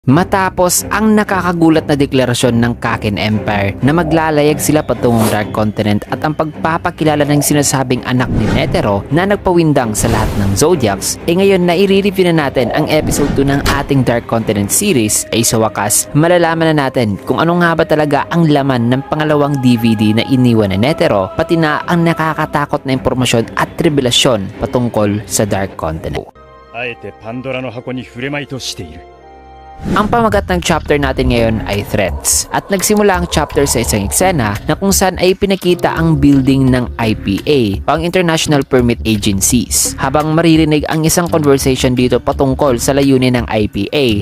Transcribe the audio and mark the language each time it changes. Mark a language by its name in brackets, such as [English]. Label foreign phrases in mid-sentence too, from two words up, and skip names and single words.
[Filipino] Matapos ang nakakagulat na deklarasyon ng Kakin Empire na maglalayag sila patungong Dark Continent at ang pagpapakilala ng sinasabing anak ni Netero na nagpawindang sa lahat ng Zodiacs, ngayon na i-review na natin ang episode 2 ng ating Dark Continent series ay sa wakas malalaman na natin kung ano nga ba talaga ang laman ng pangalawang DVD na iniwan ni Netero, pati na ang nakakatakot na impormasyon at revelasyon patungkol sa Dark Continent. [Japanese] あえてパンドラの箱に触れまいとしている。 [Filipino] Ang pamagat ng chapter natin ngayon ay Threats at nagsimula ang chapter sa isang eksena na kung saan ay pinakita ang building ng IPA o ang International Permit Agencies habang maririnig ang isang conversation dito patungkol sa layunin ng IPA.